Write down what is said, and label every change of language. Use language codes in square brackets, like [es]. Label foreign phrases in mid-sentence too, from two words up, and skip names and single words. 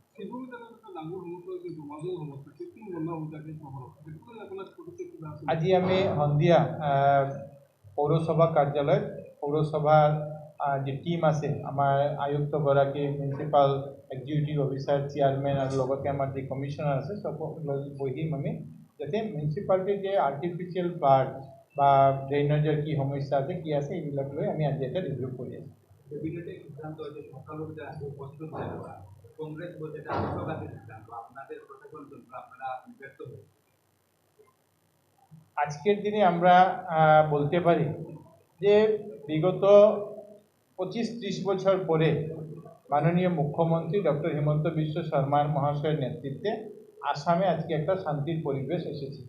[as] আজি আমি সন্ধিয়া পৌৰসভা কাৰ্যালয়ত পৌৰসভাৰ যি টীম আছে, আমাৰ আয়ুক্তগৰাকী, [en] Municipal Executive Officer, [as] চেয়াৰমেন আৰু লগতে আমাৰ যি কমিশ্যনাৰ আছে চব বহিম আমি, যাতে মিউনিচিপালিটিৰ যে [en] artificial flood [as] বা ড্ৰেইনেজৰ কি সমস্যা আছে কি আছে এইবিলাক লৈ আমি আজি এটা ৰিভিউ কৰি আছোঁ। [bn] আজকের দিনে আমরা বলতে পারি যে বিগত 25-30 বছর পরে মাননীয় মুখ্যমন্ত্রী ডক্টর হিমন্ত বিশ্ব শর্মা মহাশয়ের নেতৃত্বে আসামে আজকে একটা শান্তির পরিবেশ এসেছে।